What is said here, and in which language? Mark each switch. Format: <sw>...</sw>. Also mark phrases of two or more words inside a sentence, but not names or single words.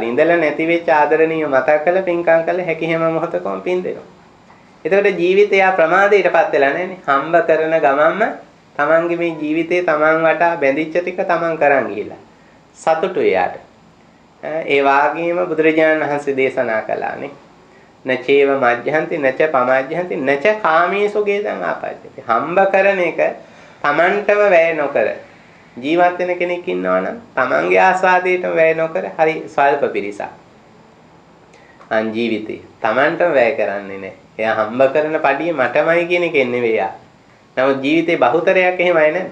<si>ඉඳලා නැති වෙච්ච ආදරණීය මතක් කරලා පින්කම් කරලා හැකි හැම මොහොතකම පින් දෙනවා. එතකොට ජීවිතය ප්‍රමාදයටපත් වෙලා නැහැනේ. හම්බ කරන ගමන්ම තමන්ගේ මේ ජීවිතේ තමන් වටා බැඳිච්ච ටික තමන් කරන් ගිහිලා. සතුටු එයාට. ඒ වාගේම බුදුරජාණන් වහන්සේ දේශනා කළානේ.</si> <pi>නචේව මජ්ජහන්ති නච පමජ්ජහන්ති නච කාමීසු ගේදං ආපජ්ජති.</pi> <si>හම්බ කරන එක තමන්ටම වැය නොකර ජීවත් වෙන කෙනෙක් ඉන්නවා නම් තමන්ගේ ආස්වාදයටම වැය නොකර හරි ස්වල්ප පිරිසක්. ජීවිතේ තමන්ටම වැය කරන්නේ නැහැ. එයා හම්බ කරන පඩිය මටමයි කියන එක නෙවෙයි යා. නමුත් ජීවිතේ බහුතරයක් එහෙමයි නේද?</si>